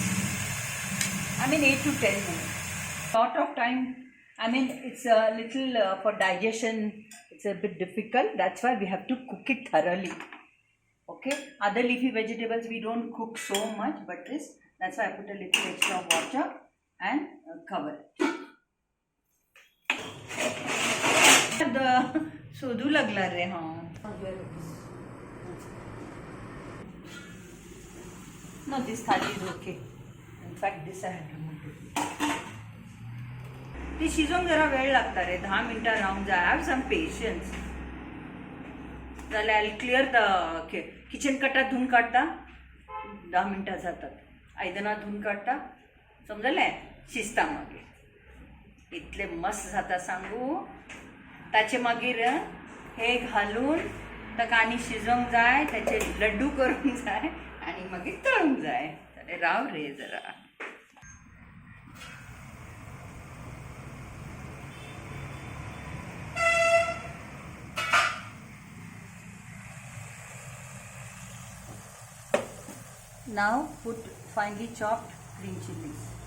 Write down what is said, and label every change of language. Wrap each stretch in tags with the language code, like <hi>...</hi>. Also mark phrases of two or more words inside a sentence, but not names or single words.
<en>I mean 8 to 10 minutes. Lot of time. I mean it's a little for digestion. It's a bit difficult. That's why we have to cook it thoroughly. Okay. Other leafy vegetables we don't cook so much, but that's why I put a little extra water and cover it.</en> <kok>शोधू लागला रे</kok> <en>No, this thali is okay. In fact, this I had removed.</en> <kok>ती शिजवून जरा वेळ लागता रे 10 मिनिटं राहून जा.</kok> <en>have some patience.</en> <kok>जाल्यार</kok> <en>clear the kitchen</en> <kok>कटा धुवून काडटा 10 मिनिटां जातात. आयदनां धुवून काडटा समजलें शिजता मागीर इतले मस्त जाता सांगू. ताचे मागीर हे घालून ताका आनी शिजोवंक जाय ताचे लड्डू करूंक जाय आनी मागीर तळूंक जाय. जाल्यार राव रे जरा.</kok> <en>Now put finely chopped green chilies.</en>